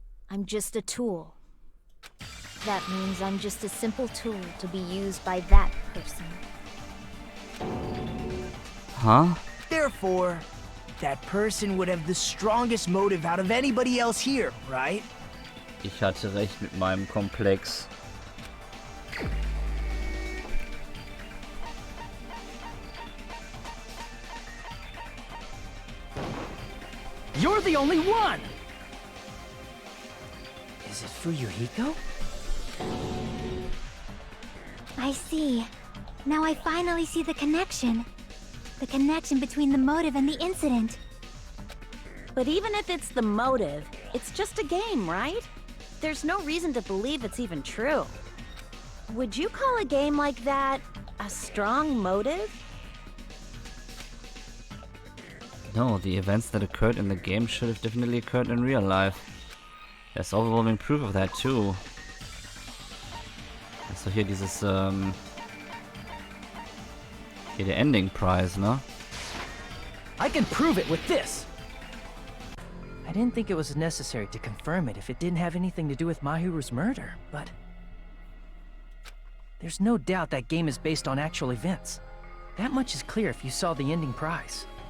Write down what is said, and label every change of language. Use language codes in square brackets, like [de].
[en] I'm just a tool. That means I'm just a simple tool to be used by that person. Huh? Therefore, that person would have the strongest motive out of anybody else here, right? [de] Ich hatte recht mit meinem Komplex. [en] You're the only one! Is it Fuyuhiko? I see. Now I finally see the connection. The connection between the motive and the incident. But even if it's the motive, it's just a game, right? There's no reason to believe it's even true. Would you call a game like that a strong motive? No, the events that occurred in the game should have definitely occurred in real life. There's overwhelming proof of that too. [de] So hier dieses, hier der Ending Prize, ne? [en] I can prove it with this! I didn't think it was necessary to confirm it if it didn't have anything to do with Mahiru's murder, but... There's no doubt that game is based on actual events. That much is clear if you saw the ending prize.